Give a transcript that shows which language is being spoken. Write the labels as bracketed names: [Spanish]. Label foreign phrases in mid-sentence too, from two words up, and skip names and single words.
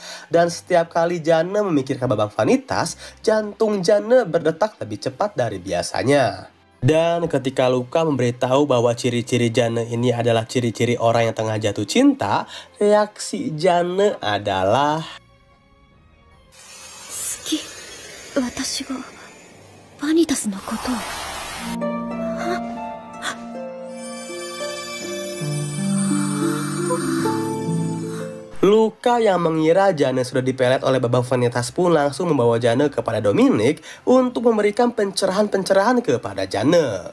[Indonesian] Dan setiap kali Jane memikirkan Babang Vanitas, jantung Jane berdetak lebih cepat dari biasanya. Dan ketika Luka memberitahu bahwa ciri-ciri Jane ini adalah ciri-ciri orang yang tengah jatuh cinta, reaksi Jane adalah... [Japanese] 好き、私が Vanitas のこと. [Indonesian] Luka yang mengira Jane sudah dipelet oleh Babang Vanitas pun langsung membawa Jane kepada Dominic untuk memberikan pencerahan-pencerahan kepada Jane.